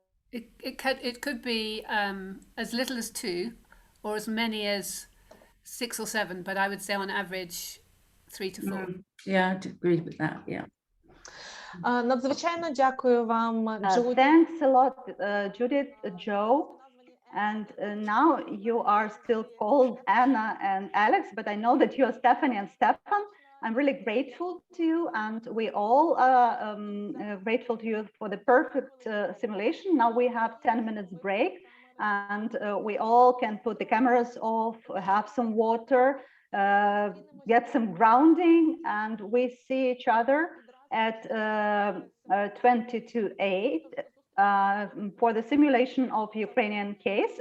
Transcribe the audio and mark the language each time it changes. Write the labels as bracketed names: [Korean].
[English] It could be as little as 2 or as many as 6 or 7, but I would say on average 3 to 4. Yeah, I'd agree with that. Yeah. [Ukrainian] Надзвичайно дякую вам, Judy. [English] Thanks a lot, Judith, Joe. And now you are still called Anna and Alex, but I know that you're Stephanie and Stefan. I'm really grateful to you, and we all are grateful to you for the perfect simulation. Now we have 10 minutes break, and we all can put the cameras off, have some water, get some grounding, and we see each other at 20 to 8 for the simulation of Ukrainian case.